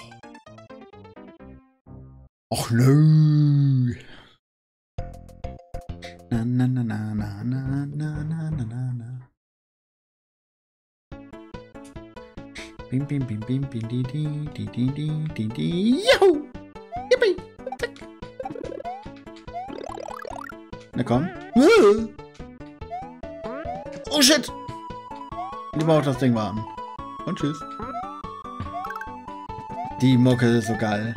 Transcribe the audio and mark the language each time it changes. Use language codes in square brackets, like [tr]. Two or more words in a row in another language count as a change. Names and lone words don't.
[de] Och nö. Na na na na na na na na na na. Bim bim bim bim bim di di di di di di di. Juhu! Yippie! Zack! Na komm. [en] Oh shit! [de] Lieber auf das Ding warten. Und tschüss. Die Mucke ist so geil.